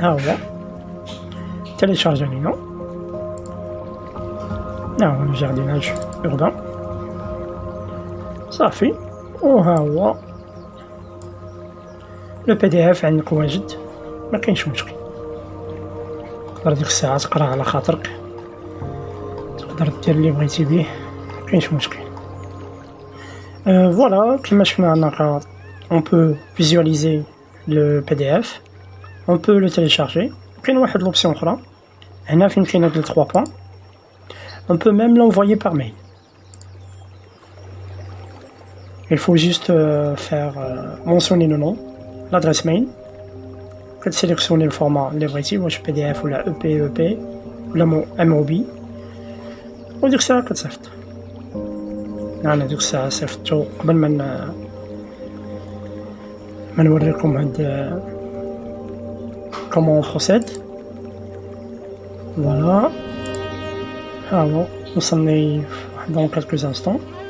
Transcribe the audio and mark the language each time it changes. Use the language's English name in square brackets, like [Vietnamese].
[Arabic] ها هو تيليشارج علينا، ها هو الجارديناج urbain صافي. وها هو لو بي دي اف عندك واجد، ما كاينش مشكل. تقدر ديك الساعة تقرا على خاطرك، تقدر دير اللي بغيتي بيه، مكاينش مشكل. فوالا كيما شفنا هناك [French] on peut visualiser le PDF, on peut le télécharger. [Arabic] كاين واحد [French] l'option [Arabic] أخرى هنا فين كاين هاد [French] 3 points, on peut même l'envoyer par mail. Il faut juste faire mentionner le nom, l'adresse mail, sélectionner le format [Arabic] اللي بغيتي، واش PDF ولا EPEP ولا MOB، وديك الساعة كتصيفط. أنا ديك الساعة صيفطتو قبل ما نوريكم هاد كومون بروسيد. فوالا ها هو وصلني [French] dans quelques instants.